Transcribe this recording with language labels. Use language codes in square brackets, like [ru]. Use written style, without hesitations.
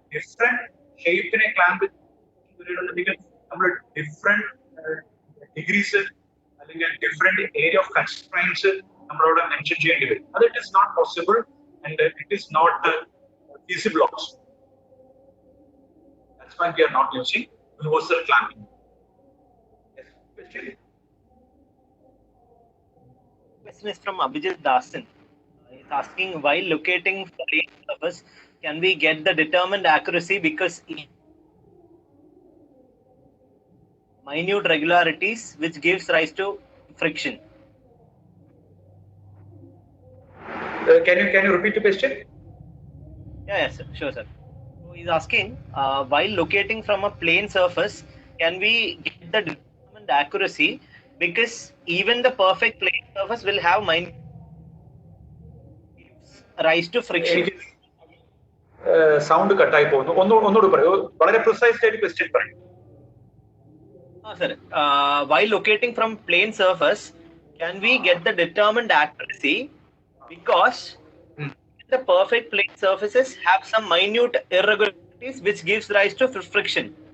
[ml] Different ഷേപ്പിനെ clamp ചെയ്തിട്ടുണ്ടെങ്കിൽ നമ്മൾ different degrees അല്ലെങ്കിൽ ഡിഫറെന്റ് ഏരിയ ഓഫ് കൺസ്ട്രെയിൻസ് നമ്മളോട് മെൻഷൻ ചെയ്യേണ്ടി വരും. [en] അത് it is not possible and it is not feasible also. That's why we are not using universal clamping. Yes, question? Question is from Abhijit Dasan. He's asking, while locating plane surface, can we get the determined accuracy because minute regularities which gives rise to friction? Can you repeat the question? Yes, sure, sir. So he's asking, while locating from a plane surface, can we get the determined accuracy because even the perfect plane surface will have minute rise to friction? [ml] Sound കട്ടായി പോകുന്നു. ഒന്നുകൂടി പറയൂ, വളരെ precise ആയിട്ട് question പറയൂ. [en] Sir, while locating from plane surface, can we get the determined accuracy because the perfect plane surfaces have some minute irregularities which gives rise to friction?